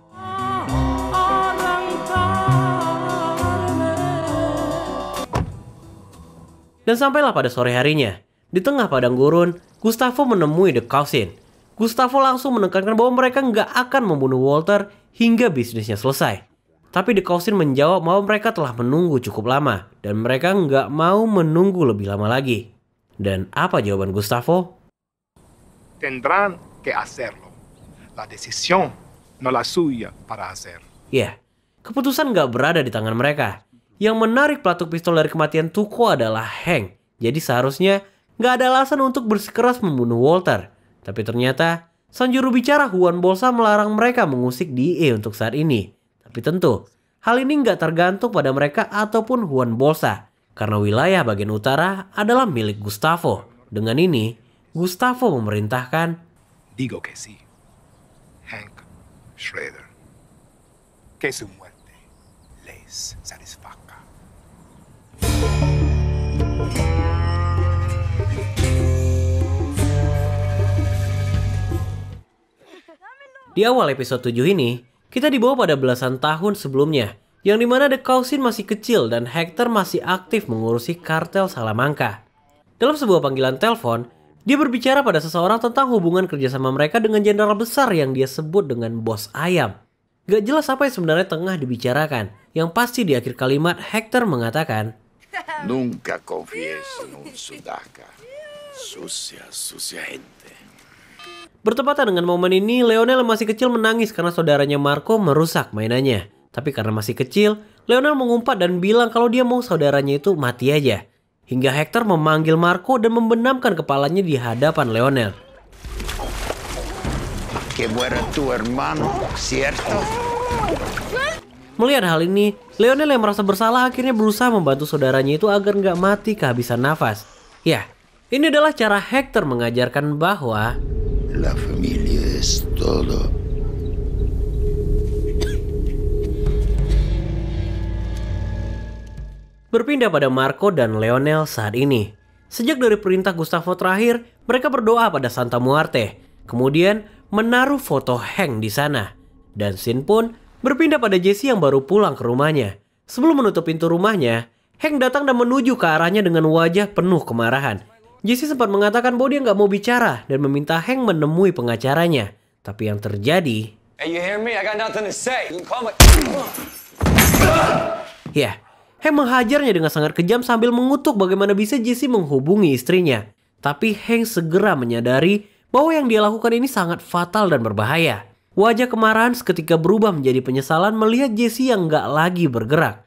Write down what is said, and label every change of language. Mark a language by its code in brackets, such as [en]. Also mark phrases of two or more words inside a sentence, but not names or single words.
[id] Dan sampailah pada sore harinya, di tengah padang gurun, Gustavo menemui The Cousin. Gustavo langsung menekankan bahwa mereka nggak akan membunuh Walter hingga bisnisnya selesai. Tapi The Cousin menjawab bahwa mereka telah menunggu cukup lama dan mereka nggak mau menunggu lebih lama lagi. Dan apa jawaban Gustavo? [es] Tendrán que hacerlo. La decisión no la suya para hacer. [id] Ya, keputusan nggak berada di tangan mereka. Yang menarik pelatuk pistol dari kematian Tuco adalah Hank. Jadi seharusnya nggak ada alasan untuk bersikeras membunuh Walter. Tapi ternyata sang juru bicara Juan Bolsa melarang mereka mengusik DEA untuk saat ini. Tapi tentu, hal ini nggak tergantung pada mereka ataupun Juan Bolsa. Karena wilayah bagian utara adalah milik Gustavo. Dengan ini, Gustavo memerintahkan, [es] Digo que sí. Hank Schrader. Que su muerte les satisfaga. [id] di awal episode 7 ini, kita dibawa pada belasan tahun sebelumnya, yang dimana The Cousin masih kecil dan Hector masih aktif mengurusi kartel Salamanca. Dalam sebuah panggilan telepon, dia berbicara pada seseorang tentang hubungan kerjasama mereka dengan jenderal besar yang dia sebut dengan bos ayam. Gak jelas apa yang sebenarnya tengah dibicarakan, yang pasti di akhir kalimat Hector mengatakan, [es] Nunca confíes en un sudaca. Sucia, sucia gente. [id] Bertepatan dengan momen ini, Leonel masih kecil menangis karena saudaranya Marco merusak mainannya. Tapi karena masih kecil, Leonel mengumpat dan bilang kalau dia mau saudaranya itu mati aja. Hingga Hector memanggil Marco dan membenamkan kepalanya di hadapan Leonel. [es] Que muera tu hermano, ¿cierto? [id] Melihat hal ini, Leonel yang merasa bersalah akhirnya berusaha membantu saudaranya itu agar nggak mati kehabisan nafas. Ya, ini adalah cara Hector mengajarkan bahwa [es] La familia es todo. [id] berpindah pada Marco dan Leonel saat ini. Sejak dari perintah Gustavo terakhir, mereka berdoa pada Santa Muerte. Kemudian menaruh foto Hank di sana. Dan scene pun berpindah pada Jesse yang baru pulang ke rumahnya. Sebelum menutup pintu rumahnya, Hank datang dan menuju ke arahnya dengan wajah penuh kemarahan. Jesse sempat mengatakan bahwa dia nggak mau bicara dan meminta Hank menemui pengacaranya. Tapi yang terjadi... [en] Hey, you hear me? I got nothing to say. You can call me... [id] Ya, Hank menghajarnya dengan sangat kejam sambil mengutuk bagaimana bisa Jesse menghubungi istrinya. Tapi Hank segera menyadari bahwa yang dia lakukan ini sangat fatal dan berbahaya. Wajah kemarahan seketika berubah menjadi penyesalan melihat Jesse yang nggak lagi bergerak.